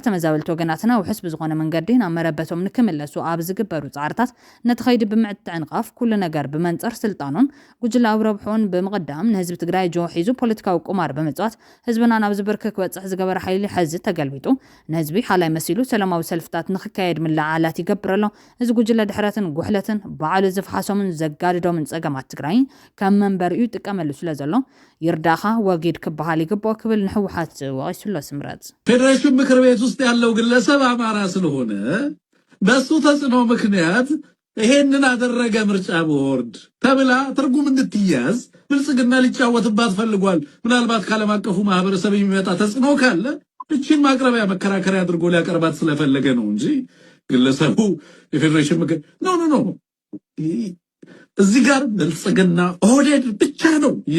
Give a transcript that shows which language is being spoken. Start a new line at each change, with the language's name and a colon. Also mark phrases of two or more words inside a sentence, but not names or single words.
Tigrinya: ተመዛበልቲ ወገናትና ውሕስ ብዝኾነ መንገዲ ናብ መረበቶም ንክምለሱ ኣብ ዝግበሩ ጻዕርታት ነቲ ኸይዲ ብምዕትዕንቃፍ ኩሉ ነገር ብመንጸር ስልጣኑን ጉጅለ ኣብ ረብሑን ብምቕዳም ንህዝቢ ትግራይ ጆ ሒዙ ፖለቲካዊ ቁማር ብምጽዋት ህዝብና ናብ ዝብርክ ክወፅሕ ዝገበረ ሓይሊ ሕዚ ተገልቢጡ ንህዝቢ ሓላይ መሲሉ ሰላማዊ ሰልፍታት ንኽካየድ ምልዓላት ይገብረሎ። እዚ ጉጅለ ድሕረትን ጉሕለትን ባዕሉ ዝፍሓሶምን ዘጋድዶምን ጸገማት ትግራይ ከም መንበሪኡ ይጥቀመሉ ስለዘሎ ይርዳኻ ወጊድ ክበሃል ይግባእ ክብል ንሕወሓት ወቂሱሎ ስምረት።
Amharic: ፌዴሬሽን ምክር ቤት ውስጥ ያለው ግለሰብ አማራ ስለሆነ በሱ ተጽዕኖ ምክንያት ይሄንን አደረገ ምርጫ ቦርድ ተብላ ትርጉም እንድትያዝ ብልጽግና ሊጫወትባት ፈልጓል። ምናልባት ከዓለም አቀፉ ማህበረሰብ የሚመጣ ተጽዕኖ ካለ እቺን ማቅረቢያ መከራከሪያ አድርጎ ሊያቀርባት ስለፈለገ ነው እንጂ ግለሰቡ የፌዴሬሽን ምክር ኖ እዚህ ጋር ብልጽግና ኦህዴድ ብቻ ነው